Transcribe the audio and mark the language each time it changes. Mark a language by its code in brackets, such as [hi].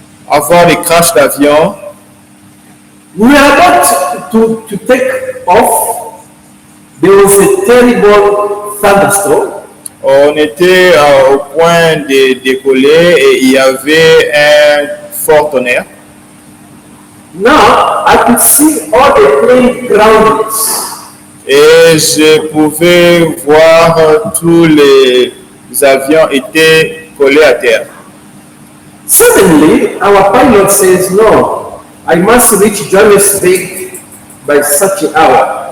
[fr] avoir des crashs d'avion. [en] We were about to take off. There was a terrible thunderstorm. [fr] On était au point de décoller et il y avait un fort tonnerre. [en] Now I could see all the plane grounded. [fr] Et je pouvais voir tous les avions étaient collés à terre. [en] Suddenly, our pilot says, "No, I must reach Johannesburg by such an hour."